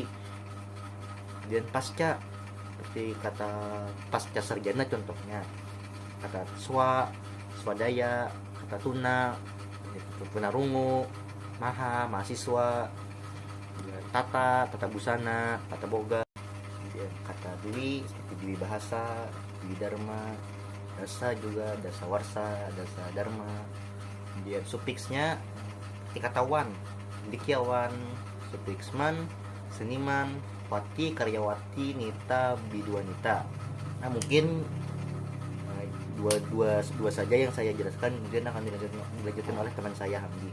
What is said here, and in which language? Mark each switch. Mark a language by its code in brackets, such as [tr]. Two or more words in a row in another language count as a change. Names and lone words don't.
[id] Kemudian pasca, seperti kata pasca sarjana contohnya, kata swadaya, kata tunarungu, mahasiswa, tata busana, kata boga. Kemudian kata dwi seperti dwi bahasa, dwi dharma, dasa juga, dasa warsa, dasa dharma. Kemudian sufiksnya kata dikiawan, sufiksman, seniman, wati, karyawati, nita, biduanita. Nah mungkin dua saja yang saya jelaskan, kemudian akan dilanjutkan oleh teman saya Hamdi.